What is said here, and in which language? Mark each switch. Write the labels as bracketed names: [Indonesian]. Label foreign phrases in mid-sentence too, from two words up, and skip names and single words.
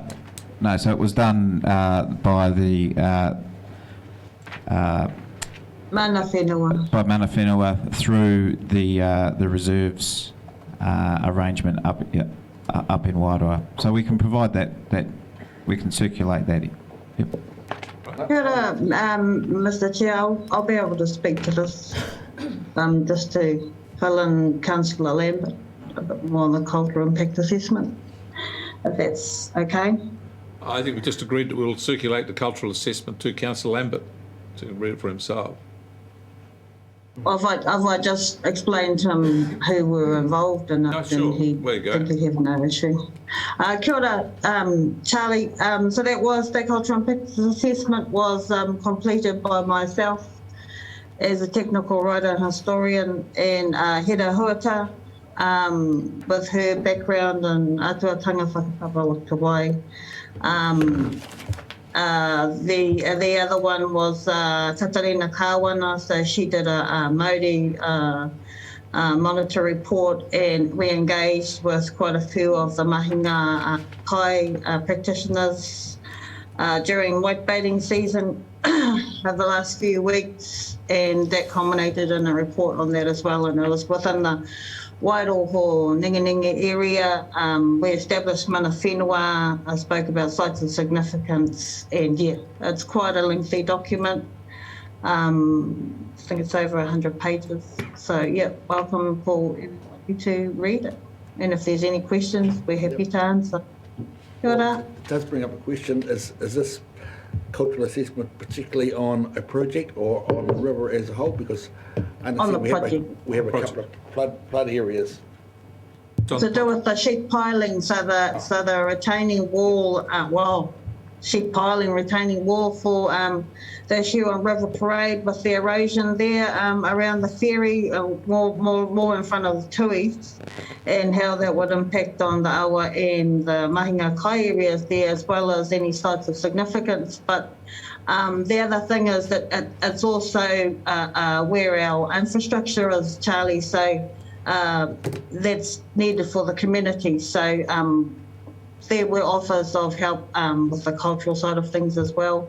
[English] No, so it was done by the [Māori] Mana whenua. [English] by [Māori] Mana Whenua [English] through the reserves arrangement up in Wairau. So we can provide that we can circulate that. Yep. [Māori] Kia ora, [English] Mr Chair, I'll be able to speak to this just to fill in Councillor Lambert a bit more on the cultural impact assessment, if that's okay. I think we just agreed that we'll circulate the cultural assessment to Councillor Lambert to read it for himself. Have I just explained to him who were involved in it, No, sure. and he There you go. simply have no issue. [Māori] Kia ora, Charlie. [English] So that cultural impact assessment was completed by myself as a technical writer and historian, and Hera Huata, with her background in [Māori] atuatanga whakapapa [English] the other one was Tatarina Kawana, so she did a Maori monitor report, and we engaged with quite a few of the [Māori] mahinga kai [English] practitioners during whitebaiting season over the last few weeks, and that culminated in a report on that as well, and it was within the Wairoho Ninganinga area. We established [Māori] Mana Whenua. [English] I spoke about sites of significance, and yeah, it's quite a lengthy document. I think it's over 100 pages. So yeah, welcome for everybody to read it. And if there's any questions, we're happy to answer. [Māori] Kia ora. [English] It does bring up a question, is this cultural assessment particularly on a project or on the river as a whole? Because I On the understand we have a project. couple of flood areas. To do with the sheet piling, so the retaining wall, sheet piling retaining wall for the Huon River Parade with the erosion there around the ferry, more in front of the tui, and how that would impact on the awa and the [Māori] mahinga kai [English] areas there, as well as any sites of significance. But the other thing is that it's also where our infrastructure is, Charlie, so that's needed for the community. So there were offers of help with the cultural side of things as well.